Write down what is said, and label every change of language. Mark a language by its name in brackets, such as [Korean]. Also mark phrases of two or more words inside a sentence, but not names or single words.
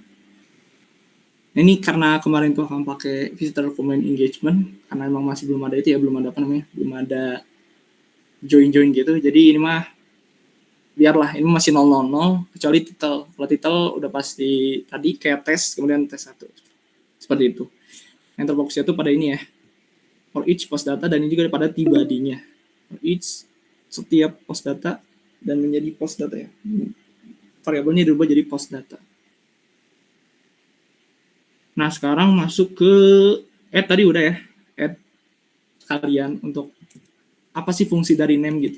[Indonesian] Nah, ini karena kemarin tuh akan pakai [English] visitor comment engagement, [Indonesian] karena emang masih belum ada itu ya, belum ada join gitu. Jadi ini mah biarlah, ini masih 000, kecuali title. Kalau title udah pasti tadi kayak tes, kemudian tes 1. Seperti itu. Yang terfokusnya tuh pada ini ya, [English] for each post data, [Indonesian] dan ini juga pada tibadinya. [English] For each, [Indonesian] setiap [English] post data [Indonesian] dan menjadi [English] post data [Indonesian] ya. Variabelnya dirubah jadi [English] post data. [Indonesian] Nah, sekarang masuk ke add tadi udah ya. Add kalian untuk apa sih fungsi dari name gitu.